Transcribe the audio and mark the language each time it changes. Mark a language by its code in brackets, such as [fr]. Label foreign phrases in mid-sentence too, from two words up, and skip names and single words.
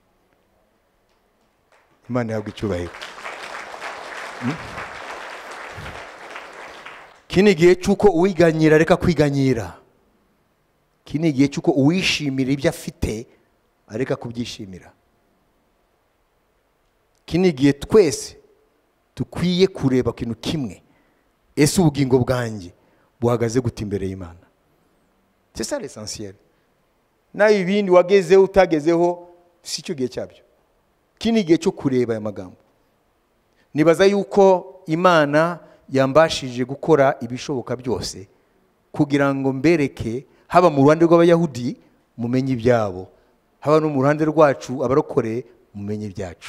[rw] Imana yabwe icyubahiro. Kini igihe cyuko uwiganyira reka kwiganyira. Kini igihe cyuko uwishimira ibyo afite areka kubyishimira. Kini igihe twese tukwiye kureba kintu kimwe, ese ubugingo bwanjye buhagaze gute imbere y'Imana. [fr] C'est ça l'essentiel. [rw] Na ibindi wagezeho utagezeho si cyo gihe cyabyo. Kini igihe cyo kureba aya magambo. Nibaza yuko Imana yambashije gukora ibishoboka byose kugira ngo mbereke, haba mu ruhande rw'Abayahudi mumenye ibyabo, haba no mu ruhande rwacu abarokore mumenye ibyacu.